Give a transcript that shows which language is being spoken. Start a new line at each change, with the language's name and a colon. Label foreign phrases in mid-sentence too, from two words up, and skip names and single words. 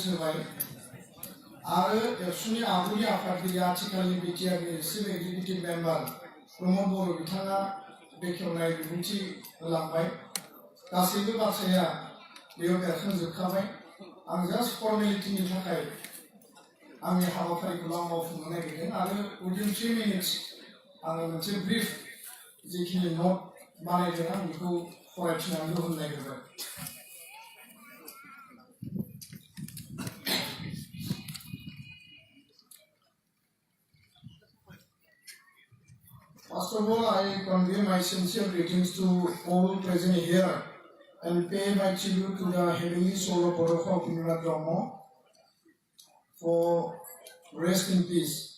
Bodo: होबाय आरो एबसुनि आगुनि आफादगिरि आथिखालनि बिटिआरनि चिफ एक्जिकिउटिभ मेम्बार प्रमद बर' बिथाङा बेखेवनाय बिबुंथि होलांबाय गासैबो बाथ्राया बेयाव बेरखांजोबखाबाय आं जास्ट फर्मेलिटिनि थाखाय आंनि हाबाफारिखौ आं मावफुंनो नागिरदों आरो उइदिन 3 मिनिट्स आङो मोनसे ब्रिफ जिखिनि नट बानायदों आं बेखौ फरायथिनानै होनो नागिरबाय।
English: First of all, I convey my sincere greetings to all present here and pay my tribute to the heavenly soul of Borofa Upindranath Brahma for rest in peace.